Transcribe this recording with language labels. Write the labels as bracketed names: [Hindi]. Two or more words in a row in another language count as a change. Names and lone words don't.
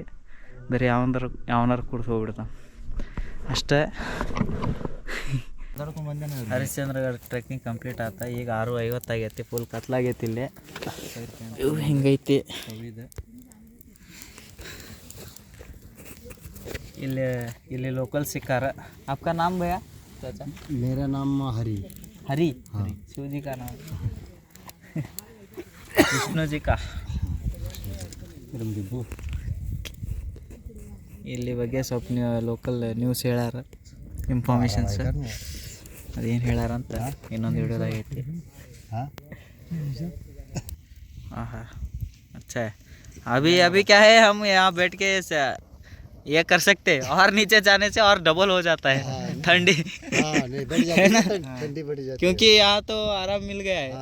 [Kannada] ಬರೀ ಯಾವನಾರು ಕುಡ್ದು ಹೋಗ್ಬಿಡ್ತಾನೆ ಅಷ್ಟೇ. ಹರಿಶ್ಚಂದ್ರಗಢ [English] trekking complete [Kannada] ಆತ. ಈಗ 6:50 ಆಗೈತಿ. ಫುಲ್ ಕತ್ಲಾಗೈತಿ ಇಲ್ಲಿ. ಇವು ಹಿಂಗೈತಿ. ಇಲ್ಲಿ ಲೋಕಲ್ ಸಿಕ್ಕಾರ. [Hindi] आपका नाम भैया? चाचा मेरा नाम हरी। हरी? हाँ। शिव जी का नाम? विष्णु जी का? [Kannada] ಇಲ್ಲಿ ಬಗ್ಗೆ ಸ್ವಲ್ಪ [English] local news [Kannada] ಹೇಳ್ಯಾರ, ಇನ್ಫಾರ್ಮೇಷನ್ಸ್. ಅದೇನು ಹೇಳ್ಯಾರ ಅಂತ ಇನ್ನೊಂದು ವಿಡಿಯೋದಾಗೈತಿ. [Hindi] हाँ हाँ अच्छा है. अभी क्या है, हम यहाँ बैठ के ये कर सकते हैं, और नीचे जाने से और डबल हो जाता है ठंडी. है ना, ठंडी बढ़ जाती है क्योंकि यहाँ तो आराम मिल गया है.